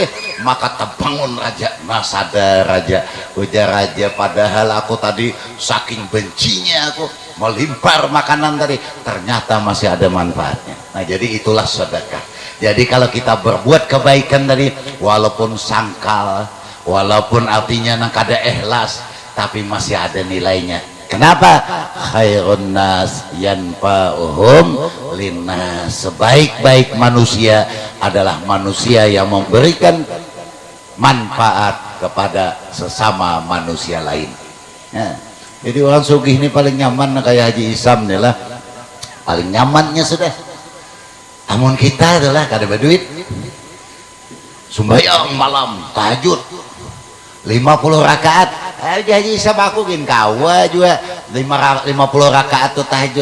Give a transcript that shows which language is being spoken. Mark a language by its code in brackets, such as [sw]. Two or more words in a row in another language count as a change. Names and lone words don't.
[bjn] Maka terbangun raja, sadar raja, ujar raja, padahal aku tadi saking bencinya aku melimpar makanan tadi, ternyata masih ada manfaatnya. Nah jadi itulah sedekah. Jadi kalau kita berbuat kebaikan tadi, walaupun sangkal, walaupun artinya nang kada ikhlas, tapi masih ada nilainya. Kenapa? [ar] خير الناس ينفعهم للناس. [id] Sebaik-baik manusia adalah manusia yang memberikan manfaat kepada sesama manusia lain. [bjn] Nah, jadi orang sugih ini paling nyaman kayak Haji Isam nih lah, paling nyamannya sudah. Namun kita adalah kada berduit, sembahyang malam tahajud 50 rakaat Haji Isam aku gin kawa juga 50 rakaat tuh tahajud.